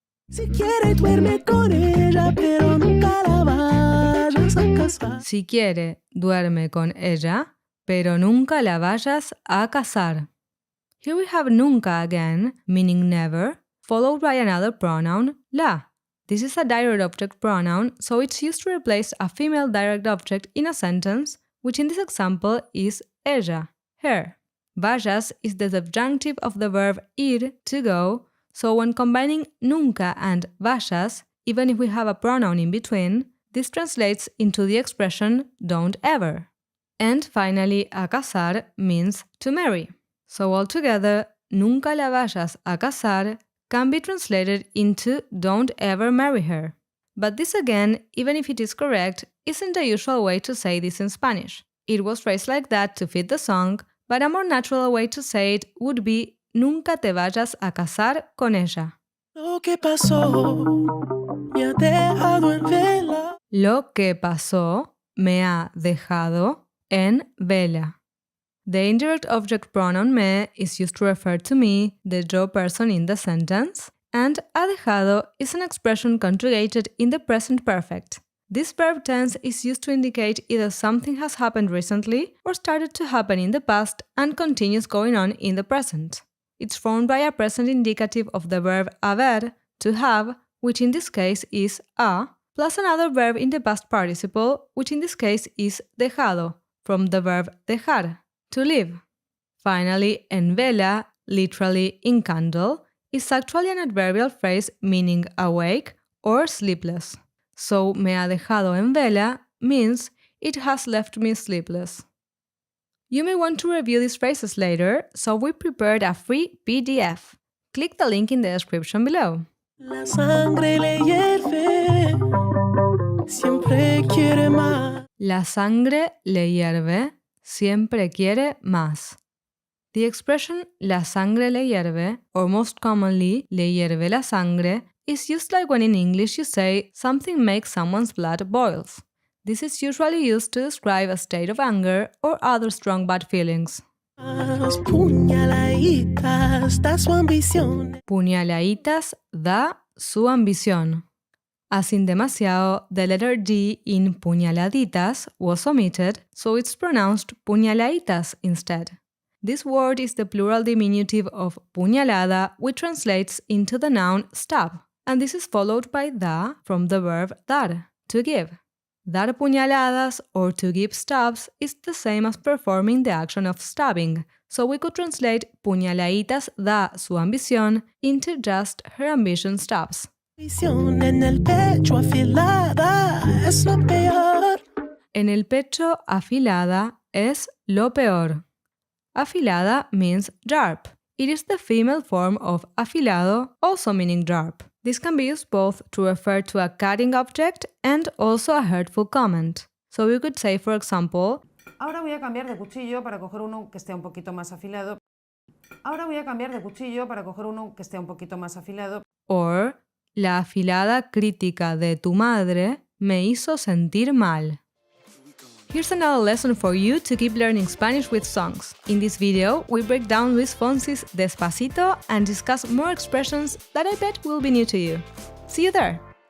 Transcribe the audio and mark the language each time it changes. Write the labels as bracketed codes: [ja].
[es] Si quiere duerme con ella, pero nunca la vayas a casar. Si quiere, duerme con ella, pero nunca la vayas a casar. [en] Here we have nunca again, meaning never, followed by another pronoun, la. This is a direct object pronoun, so it's used to replace a female direct object in a sentence, which in this example is ella, her. Vayas is the subjunctive of the verb ir, to go, so when combining nunca and vayas, even if we have a pronoun in between, this translates into the expression don't ever. And finally, a casar means to marry. So altogether, [es] nunca la vayas a casar [en] can be translated into don't ever marry her. But this again, even if it is correct, isn't the usual way to say this in Spanish. It was phrased like that to fit the song, but a more natural way to say it would be [es] nunca te vayas a casar con ella. Lo que pasó me ha dejado en vela. Lo que pasó me ha dejado en vela. [en] The indirect object pronoun me is used to refer to me, the yo person in the sentence, And ha dejado is an expression conjugated in the present perfect. This verb tense is used to indicate either something has happened recently or started to happen in the past and continues going on in the present. It's formed by a present indicative of the verb haber, to have, which in this case is ha, plus another verb in the past participle, which in this case is dejado, from the verb dejar, to leave. Finally, en vela, literally in candle, is actually an adverbial phrase meaning awake or sleepless. So [es] me ha dejado en vela [en] means it has left me sleepless. You may want to review these phrases later, so we prepared a free PDF. Click the link in the description below. [es] La sangre le hierve, siempre quiere más. La sangre le hierve, siempre quiere más. [en] The expression [es] la sangre le hierve, [en] or most commonly [es] le hierve la sangre, [en] is used like when in English you say something makes someone's blood boils. This is usually used to describe a state of anger or other strong bad feelings. [es] Puñaladitas da su ambición. Puñaladitas da su ambición. [en] As in demasiado, the letter D in puñaladitas was omitted, so it's pronounced puñaladitas instead. This word is the plural diminutive of puñalada, which translates into the noun stab, and this is followed by da from the verb dar, to give. Dar puñaladas or to give stabs is the same as performing the action of stabbing, so we could translate [es] puñaladitas da su ambición [en] into just her ambition stabs. [es] En el pecho afilada es lo peor. En el pecho afilada es lo peor. [en] Afilada means sharp. It is the female form of afilado, also meaning sharp. This can be used both to refer to a cutting object and also a hurtful comment. So we could say, for example, [es] Ahora voy a cambiar de cuchillo para coger uno que esté un poquito más afilado. Ahora voy a cambiar de cuchillo para coger uno que esté un poquito más afilado. or la afilada crítica de tu madre me hizo sentir mal. [en] Here's another lesson for you to keep learning Spanish with songs. In this video, we break down Luis Fonsi's Despacito and discuss more expressions that I bet will be new to you. See you there!